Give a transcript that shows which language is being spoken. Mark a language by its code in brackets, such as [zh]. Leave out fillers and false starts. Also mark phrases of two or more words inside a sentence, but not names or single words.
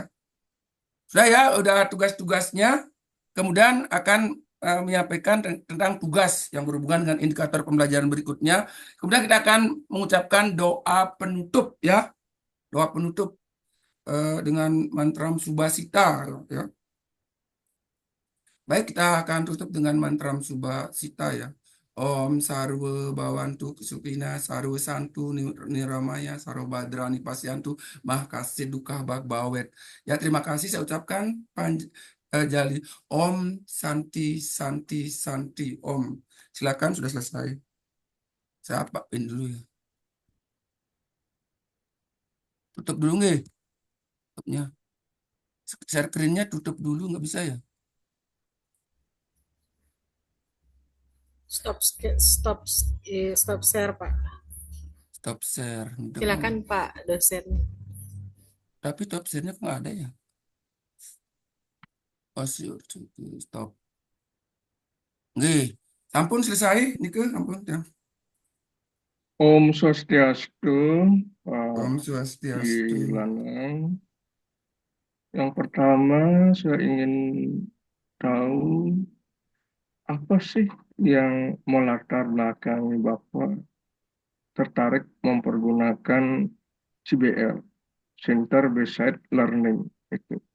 [id] Sudah ya, udah tugas-tugasnya. Kemudian akan menyampaikan tentang tugas yang berhubungan dengan indikator pembelajaran berikutnya. Kemudian kita akan mengucapkan doa penutup ya, doa penutup dengan mantra Subhasita ya. Baik, kita akan tutup dengan mantra Subhasita ya. [sa] Om Sarwa Bhavantu Kesukina Sarwa Santu Niramaya Sarwa Badrani Pasyantu Mahkasih Duka Bag Bawet. [id] Ya, terima kasih saya ucapkan Jali. [sa] Om Santi Santi Santi Om. [id] Silakan, sudah selesai. Saya apain dulu ya. Tutup dulu nggih tutupnya. [en] Share screen- [id] nya tutup dulu nggak bisa ya? [en] Stop share Pak. Stop share. [id] Udah mau. Silakan Pak dosen. Tapi [en] stop share- [id] nya kok nggak ada ya? [en] Oh, sure. Stop. [ban] Nggih, sampun selesai nike, ampun ya. Om Swastiastu, Pak Om Swastiastu. [id] Dilanang. Yang pertama, saya ingin tahu apa sih yang melatar belakangi Bapak tertarik mempergunakan CBL, [en] Center Based Learning [id] itu.